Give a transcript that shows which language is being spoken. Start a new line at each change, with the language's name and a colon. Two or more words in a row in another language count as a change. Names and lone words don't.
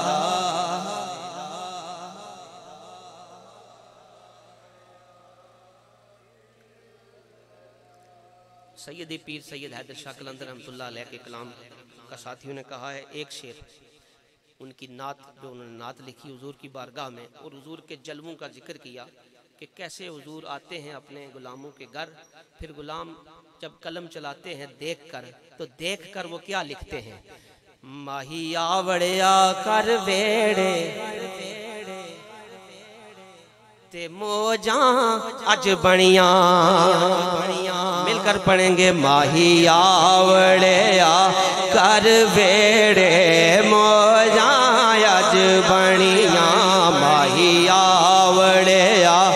Hindi: सैयदी पीर सैयद हैदर शाह कलंदर रहमतुल्लाह अलैह के कलाम का साथियों ने कहा है एक शेर, उनकी नात जो उन्होंने नात लिखी हुजूर की बारगाह में, और हुजूर के जलवों का जिक्र किया कि कैसे हुजूर आते हैं अपने गुलामों के घर, फिर गुलाम जब कलम चलाते हैं देखकर, तो देखकर वो क्या लिखते हैं,
Punjabi: ماہی آوڑیا کر ویہڑے تے موجاں اج بنیاں.
Hindi: मिलकर पढ़ेंगे,
Punjabi: ماہی آوڑیا کر ویہڑے موجاں اج بنیاں، ماہی آوڑیا